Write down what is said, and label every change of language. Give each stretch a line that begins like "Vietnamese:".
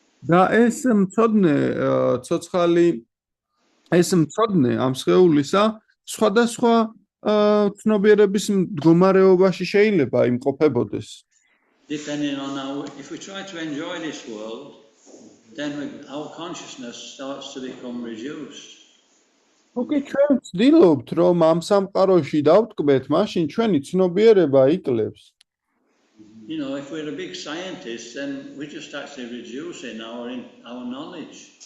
Georgian: და ეს მწოდნე ცოცხალი, ეს მწოდნე ამ სხეულისა სხვადასხვა ცნობიერების მდგომარეობაში შეიძლება იმყოფებოდეს.
English: Depending on if we try to enjoy this world, then our consciousness starts to become reduced.
Georgian: Okay, ჩვენ ვცდილობთ, რომ ამ სამყაროში დავტკბეთ, მაშინ ჩვენი ცნობიერება იკლებს.
English: If we're a big scientist, then we just actually reducing our knowledge.